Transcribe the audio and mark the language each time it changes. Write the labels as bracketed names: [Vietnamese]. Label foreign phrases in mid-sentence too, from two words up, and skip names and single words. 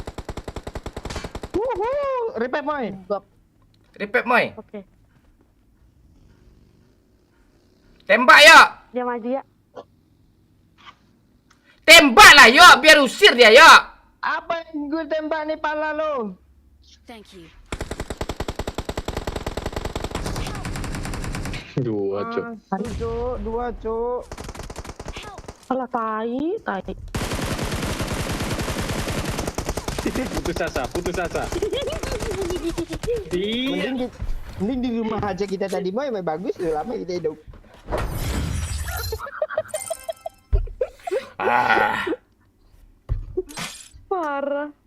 [Indonesian] Repair Moy. Gap. Repeat moy. Oke. Tembak yo. Dia maju ya. Tembaklah yo, biar usir dia yo. Apa yang gue tembak nih pala lo? [English] Thank you. [Indonesian] 2, Cuk. Satu cuk, 2 cuk. Alah tai. Putus asa. Iya. Mending di rumah aja kita tadi Moy, bagus tuh lama kita hidup. Parah.